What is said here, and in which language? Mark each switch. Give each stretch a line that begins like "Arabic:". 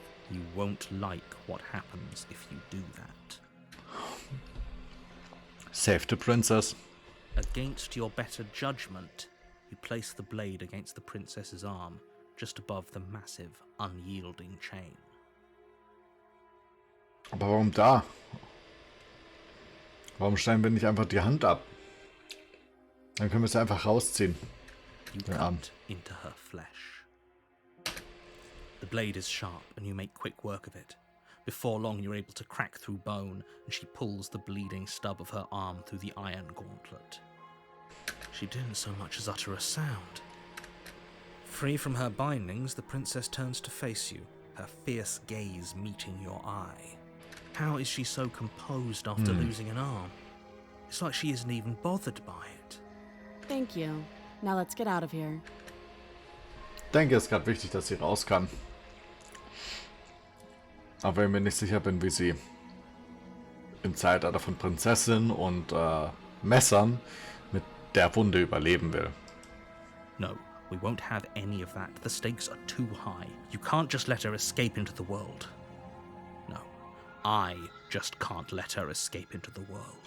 English: You won't like what happens if you do that. Save the princess. Against your better judgment, you place the blade against the princess's arm, just above the massive, unyielding chain.
German: Aber warum da? Warum schneiden wir nicht einfach die Hand ab? Dann können wir es einfach rausziehen.
English: You
German: Den
English: cut
German: Arm.
English: into her flesh. The blade is sharp, and you make quick work of it. Before long, you're able to crack through bone, and she pulls the bleeding stub of her arm through the iron gauntlet. She didn't so much as utter a sound. Free from her bindings, the princess turns to face you, her fierce gaze meeting your eye. How is she so composed after losing an arm? It's like she isn't even bothered by it. Thank you. Now let's get out of here.
German: Ich denke, es ist gerade wichtig, dass sie raus kann. Aber wenn ich mir nicht sicher bin, wie sie im Zeitalter von Prinzessin und Messern mit der Wunde überleben will.
English: No, we won't have any of that. The stakes are too high. You can't just let her escape into the world. No, I just can't let her escape into the world.